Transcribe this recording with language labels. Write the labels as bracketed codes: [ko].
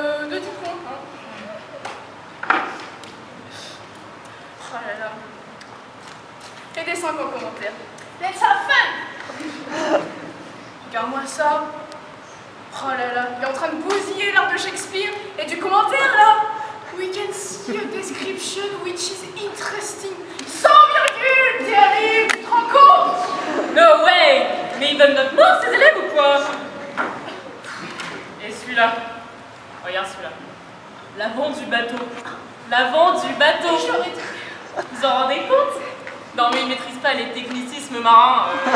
[fr] De 10 points. Hein. Oh là là. Et des 5 en commentaire. [en] Let's have fun! [fr] Regarde-moi ça. Oh là là, il est en train de bousiller l'art de Shakespeare. Et du commentaire là. [en] We can see a description which is interesting. [fr] 100 virgules! T'y arrives, tu te rends compte? [en] No way! [fr] Mais ils veulent notre mort, ces élèves ou quoi? Et celui-là. Regarde celui-là. L'avant du bateau. L'avant du bateau. Vous en rendez compte? Non mais ils maîtrisent pas les technicismes marins.